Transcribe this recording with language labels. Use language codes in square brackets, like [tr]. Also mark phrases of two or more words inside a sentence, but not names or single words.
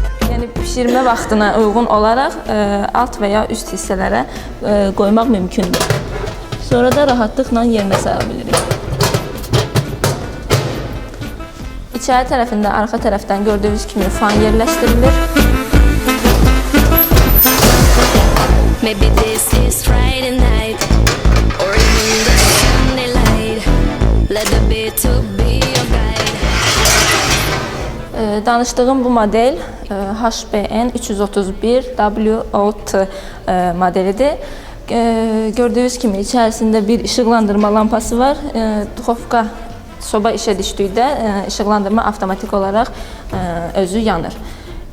[az] Yəni pişirmə vaxtına uyğun olaraq alt və ya üst hissələrə qoymaq mümkündür. Sonra da rahatlıqla yerinə sala bilirik. İçəri tərəfində, arxa tərəfdən gördüyünüz kimi fan yerləşdirilir. [en] Maybe this is Friday night or even the Sunday light. Let the beat to be your guide. [az] Danışdığım bu model HBN 331 WOT modelidir. Gördüyünüz kimi içərisində bir işıqlandırma lampası var. Duxovka soba işə düşdükdə işıqlandırma avtomatik olaraq özü yanır.